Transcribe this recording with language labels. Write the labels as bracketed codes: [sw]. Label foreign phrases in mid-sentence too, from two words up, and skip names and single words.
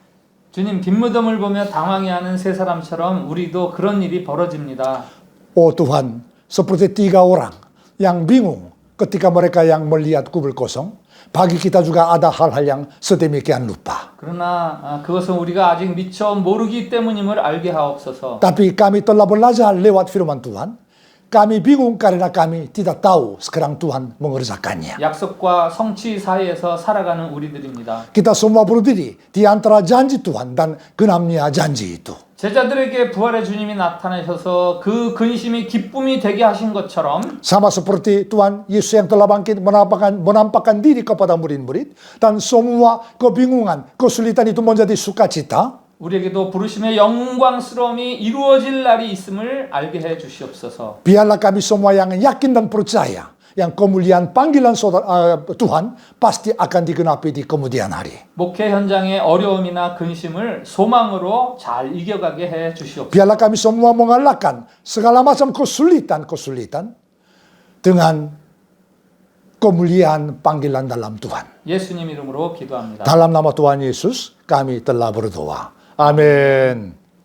[ko] 주님, 빈무덤을 보며 당황해하는 세 사람처럼 우리도 그런 일이 벌어집니다. [id] Oh Tuhan, seperti 3 orang yang bingung ketika mereka yang melihat kubur kosong, bagi kita juga ada hal-hal yang sedemikian lupa. [ko] 그러나 그것은 우리가 아직 미처 모르기 때문임을 알게 하옵소서. [id] Tapi kami telah belajar lewat firman Tuhan. Kami bingung karena kami tidak tahu sekarang Tuhan mengerjakannya. [ko] 약속과 성취 사이에서 살아가는 우리들입니다. [id] Kita semua berdiri di antara janji Tuhan dan genapnya janji itu. [ko] 제자들에게 부활의 주님이 나타나셔서 그 근심이 기쁨이 되게 하신 것처럼 [id] Sama seperti Tuhan Yesus yang telah bangkit menampakkan diri kepada murid-murid dan semua kebingungan, kesulitan itu menjadi sukacita. [ko] 우리에게도 부르심의 영광스러움이 이루어질 날이 있음을 알게 해 주시옵소서. [id] Biarlah kami semua yang yakin dan percaya yang kemuliaan panggilan Tuhan pasti akan digenapi di kemudian hari. [ko] 목회 현장의 어려움이나 근심을 소망으로 잘 이겨가게 해 주시옵소서. [id] Biarlah kami semua mengalahkan segala macam kesulitan dengan kemuliaan panggilan dalam Tuhan. [ko] 예수님 이름으로 기도합니다. [id] Dalam nama Tuhan Yesus kami telah berdoa. Amin.